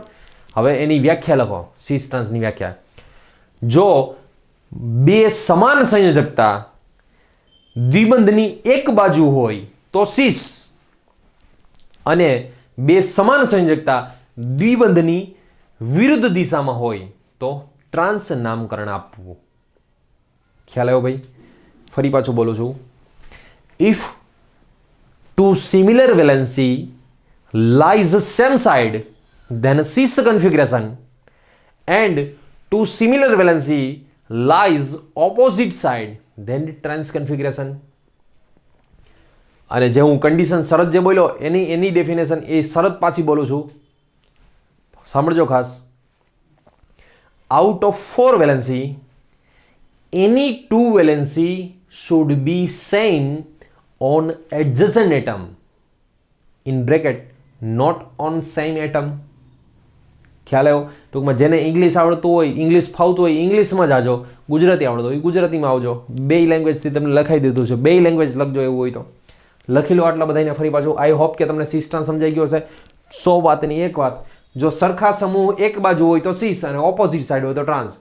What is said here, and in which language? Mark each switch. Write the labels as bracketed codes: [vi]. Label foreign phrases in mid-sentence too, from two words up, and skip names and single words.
[gu] હવે એની વ્યાખ્યા લખો, સિસ ટ્રાન્સની વ્યાખ્યા. જો બે સમાન સંયોજકતા દ્વિબંધની એક બાજુ હોય તો સિસ, અને બે સમાન સંયોજકતા દ્વિબંધની વિરુદ્ધ દિશામાં હોય તો ટ્રાન્સ નામકરણ આપવું. ખ્યાલ આવ્યો ભાઈ? ફરી પાછું બોલું છું. [en] ઇફ two similar valency lies same side, then cis configuration, and two similar valency lies opposite side, then trans configuration. [gu] અને જે હું કન્ડિશન શરત જે બોલ્યો એની ડેફિનેશન એ શરત પાછી બોલું છું, સાંભળજો ખાસ. [en] out of 4 valency, any 2 valency should be same on adjacent atom, in bracket not on same atom. [gu] ખ્યાલ આવ્યો? ટૂંકમાં જેને ઇંગ્લિશ આવડતું હોય, ઇંગ્લિશ ફાવતું હોય ઇંગ્લિશમાં જાજો, ગુજરાતી આવડતું હોય ગુજરાતીમાં આવજો. બે લેંગ્વેજથી તમને લખાઈ દીધું છે, બે લેંગ્વેજ લખજો એવું હોય તો લખી લો. આટલા બધાને ફરી પાછું. [en] I hope [gu] કે તમને સિસ ટ્રાન્સ સમજાઈ ગયો હશે. 100 વાતની એક વાત, જો સરખા સમૂહ એક બાજુ હોય તો સિસ અને [en] opposite side [gu] હોય તો ટ્રાન્સ.